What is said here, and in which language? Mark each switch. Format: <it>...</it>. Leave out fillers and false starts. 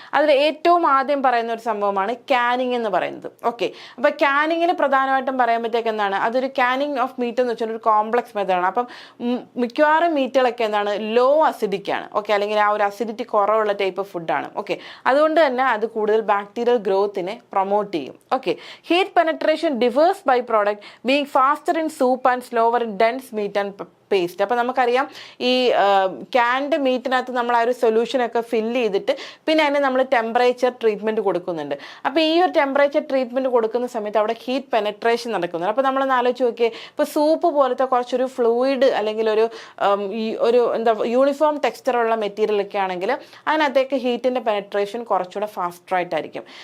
<ml>അതിൽ ഏറ്റവും ആദ്യം പറയുന്ന ഒരു സംഭവമാണ് ക്യാനിങ് എന്ന് പറയുന്നത്. ഓക്കെ, അപ്പോൾ ക്യാനിങ്ങിന് പ്രധാനമായിട്ടും പറയുമ്പോഴത്തേക്ക് എന്താണ്, അതൊരു ക്യാനിങ് ഓഫ് മീറ്റ് എന്ന് വെച്ചാൽ ഒരു കോംപ്ലക്സ് മെത്തേഡാണ്. അപ്പം മിക്കവാറും മീറ്റുകളൊക്കെ എന്താണ്, ലോ അസിഡിക് ആണ്. ഓക്കെ, അല്ലെങ്കിൽ ആ ഒരു അസിഡിറ്റി കുറവുള്ള ടൈപ്പ് ഓഫ് ഫുഡാണ്. ഓക്കെ, അതുകൊണ്ട് തന്നെ അത് കൂടുതൽ ബാക്ടീരിയൽ ഗ്രോത്തിനെ പ്രൊമോട്ട് ചെയ്യും.</ml> <en>Okay, heat penetration diverse by product being faster in soup and slower in dense meat and paste.</en> <ml>അപ്പോൾ നമുക്കറിയാം ഈ ക്യാൻഡ് മീറ്റിനകത്ത് നമ്മൾ ആ ഒരു സൊല്യൂഷനൊക്കെ ഫില്ല് ചെയ്തിട്ട് പിന്നെ അതിന് നമ്മൾ ടെമ്പറേച്ചർ ട്രീറ്റ്മെൻറ്റ് കൊടുക്കുന്നുണ്ട്. അപ്പോൾ ഈ ഒരു ടെമ്പറേച്ചർ ട്രീറ്റ്മെൻറ്റ് കൊടുക്കുന്ന സമയത്ത് അവിടെ ഹീറ്റ് പെനട്രേഷൻ നടക്കുന്നുണ്ട്. അപ്പോൾ നമ്മളൊന്ന് ആലോചിച്ച് നോക്കിയേ, ഇപ്പോൾ സൂപ്പ് പോലത്തെ കുറച്ചൊരു ഫ്ലൂയിഡ് അല്ലെങ്കിൽ ഒരു എന്താ യൂണിഫോം ടെക്സ്ചറുള്ള മെറ്റീരിയലൊക്കെ ആണെങ്കിൽ അതിനകത്തേക്ക് ഹീറ്റിൻ്റെ പെനട്രേഷൻ കുറച്ചുകൂടെ ഫാസ്റ്ററായിട്ടായിരിക്കും.</ml>